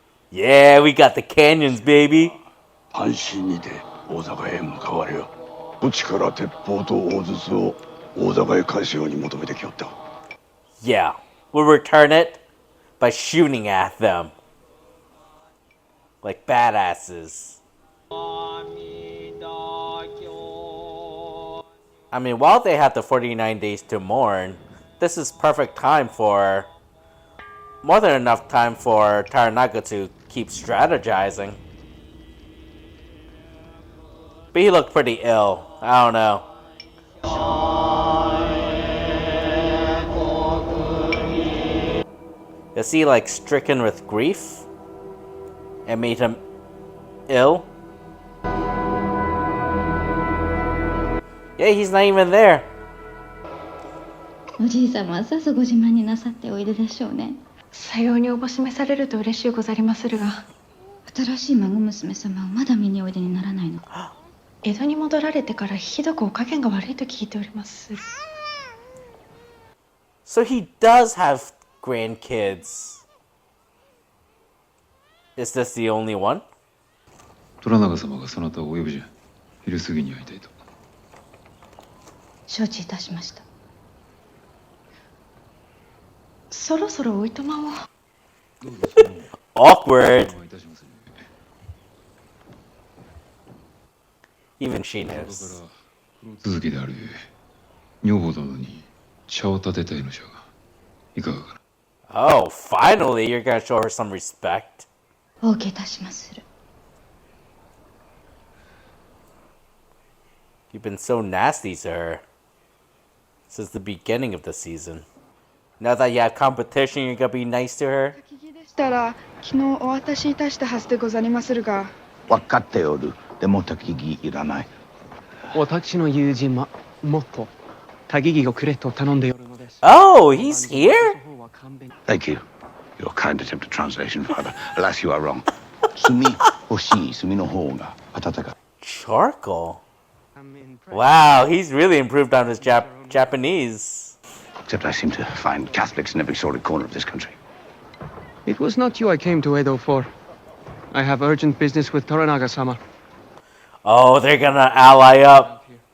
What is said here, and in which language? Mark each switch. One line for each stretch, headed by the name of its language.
English: Yeah, we got the canyons, baby.
Japanese: 安心にて大坂へ向かわれよ。こっちから鉄砲と大筒を大坂へ返すように求めてきよった。
English: Yeah, we'll return it by shooting at them. Like badasses. I mean, while they have the 49 days to mourn, this is perfect time for... more than enough time for Taranaga to keep strategizing. But he looked pretty ill. I don't know. Is he like stricken with grief? And made him ill? Yeah, he's not even there.
Japanese: おじい様はさぞご自慢になさっておいででしょうね。さようにおぼしめされると嬉しゅうござりまするが、新しい孫娘様をまだ見においでにならないの。江戸に戻られてからひどくお加減が悪いと聞いております。
English: So he does have grandkids. Is this the only one?
Japanese: 虎長様がそなたをお呼びじゃ。昼過ぎに会いたいと。承知いたしました。そろそろおいとまを。
English: Awkward.
Japanese: お会いいたしますね。
English: Even she
Japanese: ここから
English: knows.
Japanese: 続きである女房殿に茶を立てたいのじゃがいかがかな。
English: Oh, finally, you're gonna show her some respect.
Japanese: お受けいたしまする。
English: You've been so nasty to her since the beginning of the season. Now that you have competition, you're gonna be nice to her?
Japanese: でしたら昨日お渡しいたしたはずでござりまするが。分かっておる。でも焚き木いらない。私の友人はもっと焚き木をくれと頼んでおるのです。
English: Oh, he's here? Thank you. Your kind attempt at translation, father. Alas, you are wrong.
Japanese: 炭欲しい炭の方が温かい。
English: Charcoal? Wow, he's really improved on his Japanese. Except I seem to find Catholics in every sordid corner of this country. It was not you I came to Edo for. I have urgent business with Toranaga-sama. Oh, they're gonna ally up.